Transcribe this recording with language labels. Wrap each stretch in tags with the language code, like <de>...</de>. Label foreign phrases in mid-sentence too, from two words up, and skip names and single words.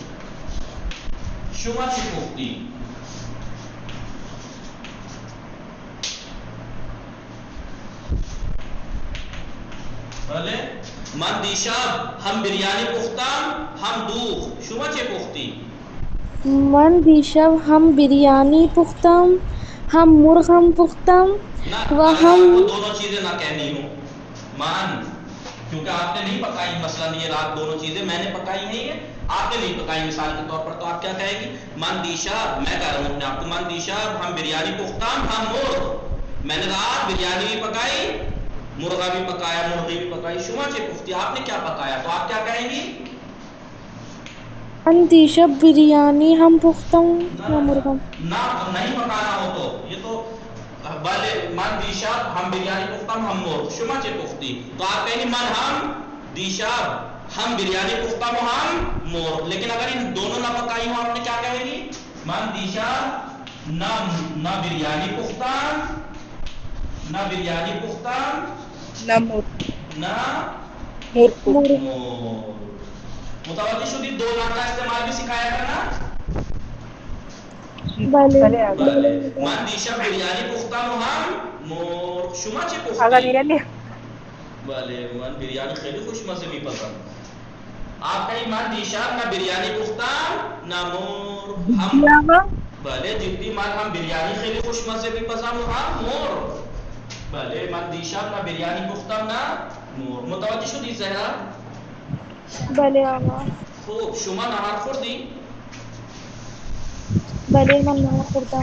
<fa>شما چی پختی؟ بله. من دیشب هم بریانی پختم هم دوغ. شما چه پختی؟ من دیشب ہم بریانی پختم ہم مرغم پختم و ہم</fa> <ur>دونوں چیزیں نہ کہنی ہوں. من کیونکہ آپ نے نہیں پکائی، مثلا یہ رات دونوں چیزیں میں نے پکائی ہیں، یہ آپ نے نہیں پکائی مثال کے طور پر، تو آپ کیا کہیں گی؟</ur> <fa>من دیشب،</fa> <ur>میں کہہ رہا ہوں اپنے آپ کو،</ur> <fa>من دیشب ہم بریانی پختم ہم مرغ.</fa> <ur>میں نے رات بریانی بھی پکائی، مرغا بھی پکایا، مرغی بھی پکائی.</ur> <fa>شما چه پختی،</fa> <ur>آپ نے کیا پکایا؟ تو آپ کیا کہیں گی؟</ur> <fa>من دیشب بریانی ہم پختم و مرغم.</fa> <ur>نہ نہیں پکانا ہو تو یہ تو بله.</ur> <fa>من دیشب ہم بریانی پختم ہم مرغ. شما چه پختی؟</fa> <ur>تو آپ کہیں گی</ur> <fa>من ہم دیشب ہم بریانی پختم ہم مرغ.</fa> <ur>لیکن اگر ان دونوں نہ پکائی ہوں آپ نے کیا کہیں گی؟</ur> <fa>من دیشب نہ بریانی پختم نہ مرغ. نہ مرغ. متوجہ شدی؟</fa> <ur>دو نام کا استعمال بھی سکھایا کرنا.</ur> <fa>بله. من دیشب بریانی پختم هم مرغ. شما چه پختی؟ اگر بله من بریانی خیلی خوشمزه میپزم.</fa> <ur>آپ کہیں</ur> <fa>من دیشب نہ بریانی پختم نہ مرغ. ہم بله جدی من هم بریانی خیلی خوشمزه میپزم هم مرغ. بله من دیشب نہ بریانی پختم نہ مرغ. متوجه شدی زهرا؟ بله آقا. خوب. شما نهار خوردی؟ بله من نهار خوردم.</fa>